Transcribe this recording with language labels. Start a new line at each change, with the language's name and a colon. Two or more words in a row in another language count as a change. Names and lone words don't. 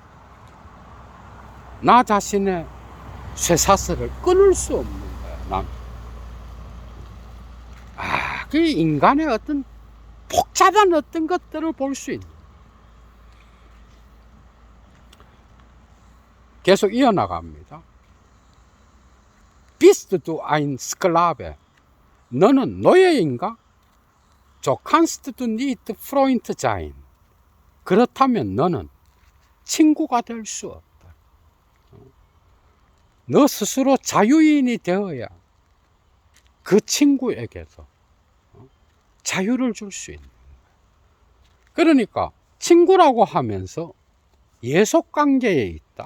Korean: 나 자신의 쇠사슬을 끊을 수 없는 거야, 난. 그 인간의 어떤 복잡한 어떤 것들을 볼 수 있는. 계속 이어나갑니다.
German: Bist du ein Sklave?
Korean: 너는 노예인가?
German: So kannst du nicht Freund sein.
Korean: 그렇다면 너는 친구가 될 수 없다. 너 스스로 자유인이 되어야 그 친구에게서 자유를 줄 수 있는 거야. 그러니까 친구라고 하면서 예속관계에 있다?